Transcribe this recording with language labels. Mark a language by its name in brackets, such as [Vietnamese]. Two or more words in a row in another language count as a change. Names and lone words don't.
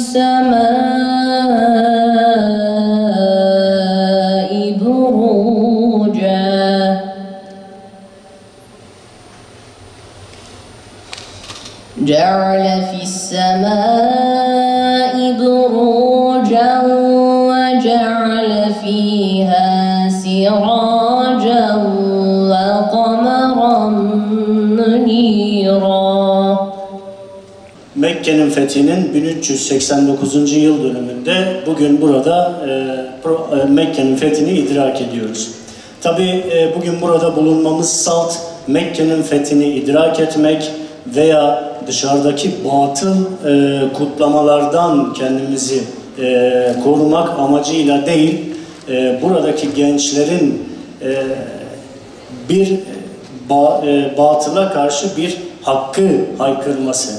[Arabic] السماء بروجا جعل في السماء بروجا وجعل فيها سراجا وقمرا منيرا. [Turkish] Mekke'nin fethinin 1389. yıl dönümünde bugün burada Mekke'nin fethini idrak ediyoruz. Tabi bugün burada bulunmamız salt Mekke'nin fethini idrak etmek veya dışarıdaki batıl kutlamalardan kendimizi korumak amacıyla değil, buradaki gençlerin bir batıla karşı bir hakkı haykırması.